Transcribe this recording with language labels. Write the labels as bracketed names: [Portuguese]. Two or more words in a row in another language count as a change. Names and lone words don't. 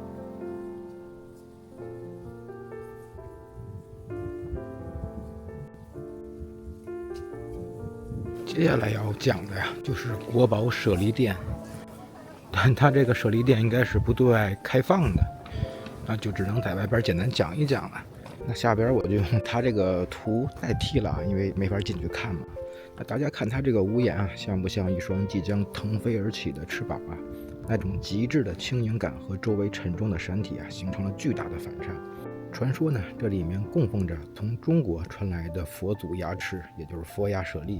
[Chinese] 接下來要講的就是國寶舍利殿，但它這個舍利殿應該是不对外開放的，那就只能在外邊簡單講一講了。那下邊我就用它這個圖代替了，因為沒法進去看嘛。那大家看它這個屋檐像不像一雙即將腾飛而起的翅膀那種極致的輕盈感和周圍沉重的山體形成了巨大的反差。傳說呢，這裡面供奉着從中國傳來的佛祖牙齒，也就是佛牙舍利。